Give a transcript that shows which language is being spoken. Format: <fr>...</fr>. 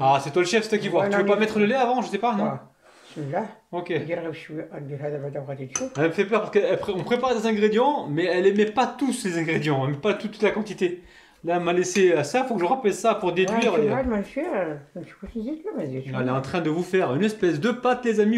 <fr>Ah, c'est toi le chef, c'est toi qui vois. Tu veux pas mettre le lait avant? Je sais pas, non?</fr> <ar>بسم الله. Ok. ندير غير شويه ندير هذا بعدا وغادي تشوف.</ar> <fr>Elle me fait peur parce qu'on prépare des ingrédients, mais elle aimait pas tous les ingrédients. Elle aimait pas toute la quantité. Là, elle m'a laissé ça. Faut que je rappelle ça pour déduire.</fr> <ar>شوف عاد ما نمشي نشوف واش نزيد ولا ما نزيدش.</ar> <fr>Elle est en train de vous faire une espèce de pâte, les amis.</fr>